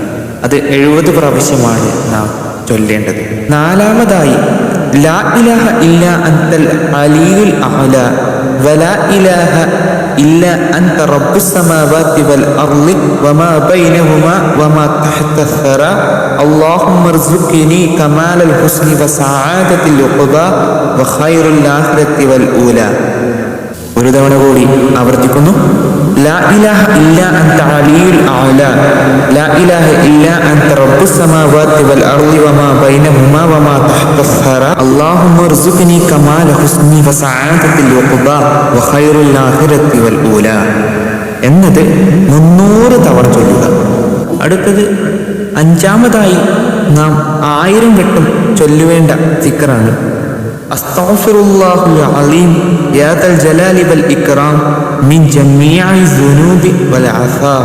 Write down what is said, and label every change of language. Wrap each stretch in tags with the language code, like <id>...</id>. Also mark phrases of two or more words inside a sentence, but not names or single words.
<ml>അത് 70 പ്രാവശ്യമാണ് നാം ചൊല്ലേണ്ടത്.</ml> <ar>നാലാമതായി لا إله إلا أنت العلي الأعلى ولا إله إلا أنت رب السماوات والأرض وما بينهما وما تحت ثرى اللهم ارزقني كمال الحسن وسعادة العقبى وخير الآخرة والأولى.</ar> <ml>ഒരു തവണ കൂടി ആവർത്തിക്കുന്നു.</ml> <ar>لا إله إلا أنت العلي الأعلى لا إله إلا أنت رب السماوات والأرض وما بينهما وما تحت ثرى اللهم ارزقني كمال الحسن وسعادة العقبى وخير الآخرة والأولى</ar> <ml>എന്നത് 300 തവണ ചൊല്ലുക. അടുത്തത് അഞ്ചാമതായി നാം 1000 വട്ടം ചൊല്ലുവേണ്ട ദിക്റാണ്</ml> <ar>أستغفر الله العظيم يا ذا الجلال والإكرام من جميع الذنوب والآثام.</ar>